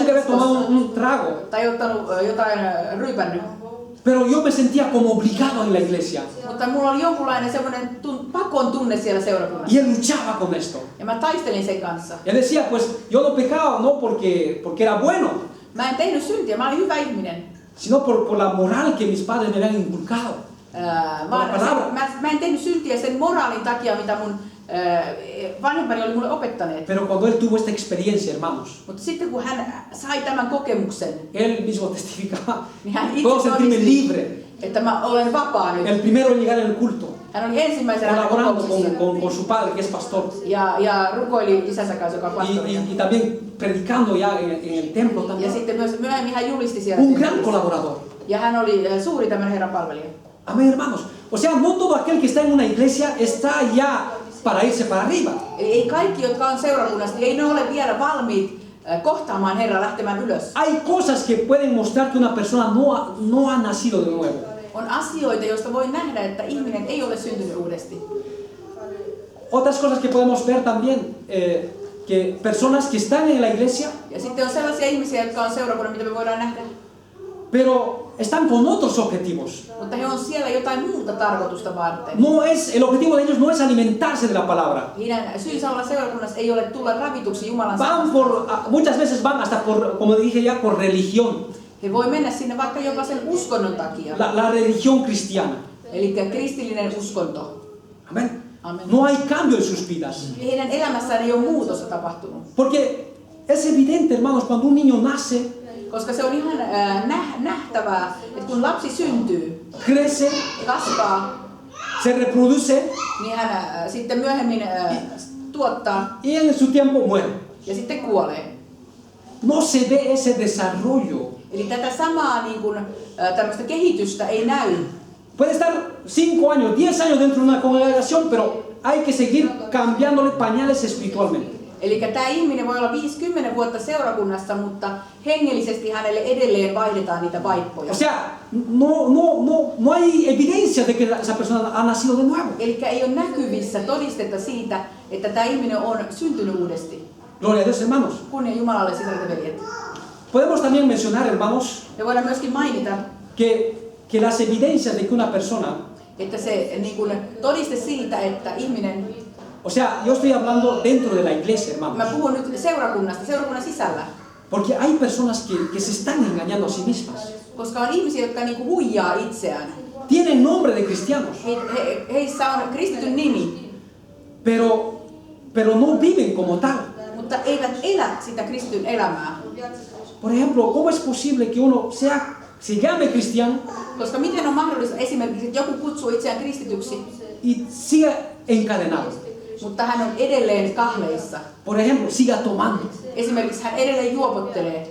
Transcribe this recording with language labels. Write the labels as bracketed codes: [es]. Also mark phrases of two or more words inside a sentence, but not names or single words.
[es] nunca había tomado [fi] diskossa [es] un trago, [fi] tai ottanut jotain ryypännyt. [es] pero yo me sentía como obligado en la iglesia. [fi] Mutta mulla oli jonkunlainen semmoinen pakon tunne siellä seurakunnassa. [es] Y él luchaba con esto. [fi] Ja mä taistelin sen kanssa. [es] Y él decía, pues yo no pecaba no porque era bueno, [fi] Mä en tehnyt syntiä, mä olin hyvä ihminen. [es] sino por la moral que mis padres me habían inculcado. [fi] Mä en tehnyt syntiä sen moraalin takia, mitä mun vanhempani oli mulle opettaneet. [es] Pero cuando él tuvo esta experiencia, hermanos, [fi] Mutta sitten kun hän sai tämän kokemuksen, [es] él mismo testificaba, [fi] niin hän [es] puedo [fi] itse [es] sentirme [fi] todisti, [es] libre. [fi] että mä olen vapaa nyt. [es] El primero en llegar en el culto, [fi] Hän oli ensimmäisenä [es] colaborando [fi] kokouksessa [es] con su padre, que es pastor, [fi] ja rukoili isänsä kanssa, joka on pastori. [es] y también predicando ya en el templo [fi] Ja [es] también. [fi] sitten myös myöhemmin hän julisti siellä. [es] Un gran [fi] temppelissä. [es] colaborador. [fi] Ja hän oli suuri tämmöinen Herran palvelija. [es] Amén, hermanos. O sea, no todo aquel que está en una iglesia está ya para irse para arriba. [fi] Eli ei kaikki, jotka on seurakunnassa, niin ei ne ole vielä valmiit kohtaamaan Herraa, lähtemään ylös. [es] Hay cosas que pueden mostrar que una persona no ha nacido de nuevo. [fi] On asioita, joista voi nähdä, että ihminen ei ole syntynyt uudesti. [es] Otras cosas que podemos ver también, que personas que están en la iglesia, [fi] Ja sitten on sellaisia ihmisiä, jotka on seurakunnan, mitä me voidaan nähdä. [es] pero están con otros objetivos. [fi] Mutta he on siellä jotain muuta tarkoitusta varten. [es] El objetivo de ellos no es alimentarse de la palabra. [fi] Heidän syynsä olla seurakunnassa ei ole tulla ravituksi Jumalan [es] Van [fi] sanasta. [es] muchas veces van hasta por, como dije ya, por religión. [fi] He voi mennä sinne vaikka jopa sen uskonnon takia. [es] La religión cristiana. [fi] Eli kristillinen uskonto. [es] Amén. [fi] Amen. [es] No hay cambio en sus vidas. [fi] Heidän elämässään ei ole muutosta tapahtunut. [es] Porque es evidente, hermanos, cuando un niño nace, [fi] Koska se on ihan nähtävää, että kun lapsi syntyy, [es] crece, [fi] kasvaa, [es] se reproduce [fi] niin hän sitten myöhemmin tuottaa [es] y en su tiempo muere. [fi] ja sitten kuolee. [es] no se ve ese desarrollo. [fi] Eli tätä samaa niin kuin, tämmöistä kehitystä ei näy. [es] Puede estar 5 años, 10 años dentro de una congregación, pero hay que seguir cambiándole pañales espiritualmente. [fi] Eli tämä ihminen voi olla 50 vuotta seurakunnassa, mutta hengellisesti hänelle edelleen vaihdetaan niitä vaippoja. [es] O sea, no hay evidencia de que esa persona ha nacido de nuevo. [fi] Eli ei ole näkyvissä todistetta siitä, että tämä ihminen on syntynyt uudesti. [es] Gloria a Dios, hermanos. [fi] Kunnia Jumalalle, sisaret ja veljet. [es] Podemos también mencionar, hermanos, [fi] Me voidaan myöskin mainita, [es] que las evidencias de que una persona, [fi] että se niin kuin, todiste siitä, että ihminen, [es] o sea, yo estoy hablando dentro de la iglesia, [fi] mä [es] hermanos, [fi] puhun nyt seurakunnan sisällä, [es] porque hay personas que se están engañando a sí mismas. [fi] koska on ihmisiä, jotka niin kuin, huijaa itseään. [es] Tienen nombre de cristianos, [fi] Heissä on kristityn nimi, [es] pero no viven como tal. [fi] mutta eivät elä sitä kristityn elämää. [es] Por ejemplo, ¿cómo es posible que uno se llame cristiano [fi] Koska miten on mahdollista esimerkiksi, että joku kutsuu itseään kristityksi, [es] y siga encadenado? [fi] mutta hän on edelleen kahleissa. [es] Por ejemplo, siga tomando. [fi] Esimerkiksi hän edelleen juopottelee.